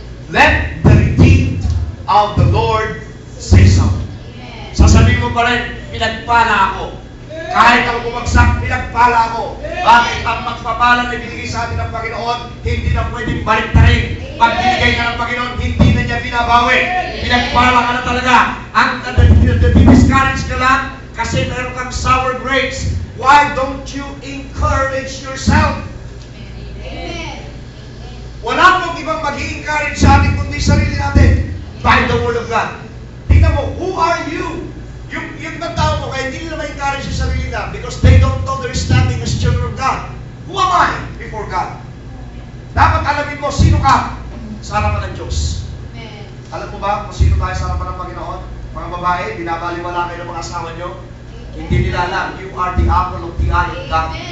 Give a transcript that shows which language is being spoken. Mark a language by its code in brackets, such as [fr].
[en] Let the redeemed of the Lord say so. [tl] Sasabihin mo pa rin, pinagpala ako. Kahit ako bumagsak, pinagpala ako. Bakit? Ang magpapala na binigay sa atin ng Panginoon, hindi na pwedeng baliktarin. Pag binigay ka ng Panginoon, hindi na niya binabawi. Pinagpala ka na talaga. Ang discourage ka lang kasi meron kang sour grapes. [en] Why don't you encourage yourself? [tl] Wala pong ibang mag-i-encourage sa atin kundi sarili natin [en] by the Word of God. [tl] Tingnan mo, [en] who are you? [tl] Yung tao mo, kaya hindi nila ma-encourage yung sarili na [en] because they don't know they're standing as children of God. Who am I before God? [tl] Dapat alamin mo, sino ka sa harapan ng Diyos. Alam mo ba kung sino tayo sa harapan ng Panginoon? Mga babae, binabaliwala kayo ng mga asawa nyo. Hindi nila alam, [en] you are the apple of the eye of God.